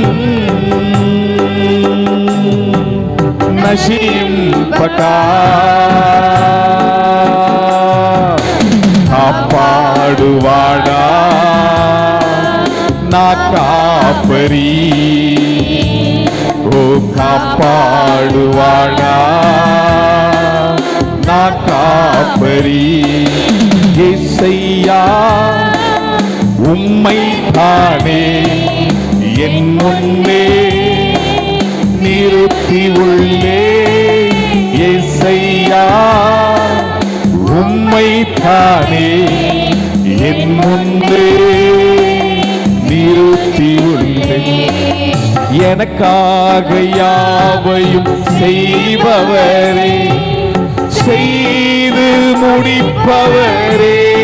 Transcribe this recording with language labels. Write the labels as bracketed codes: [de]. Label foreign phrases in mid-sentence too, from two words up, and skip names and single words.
[te] నశింపక కాపాడువాడా నా కాపరి ఓ కాపాడువాడా నా కాపరి యేసయ్యా [ta] உம்மை தானே என் முன்னே நிறுத்தி உள்ளே [te] యేసయ్యా [ta] உம்மை தானே என் முன்னே நிறுத்தி உள்ளே எனக்காக யாவையும் செய்பவரே செய்து முடிப்பவரே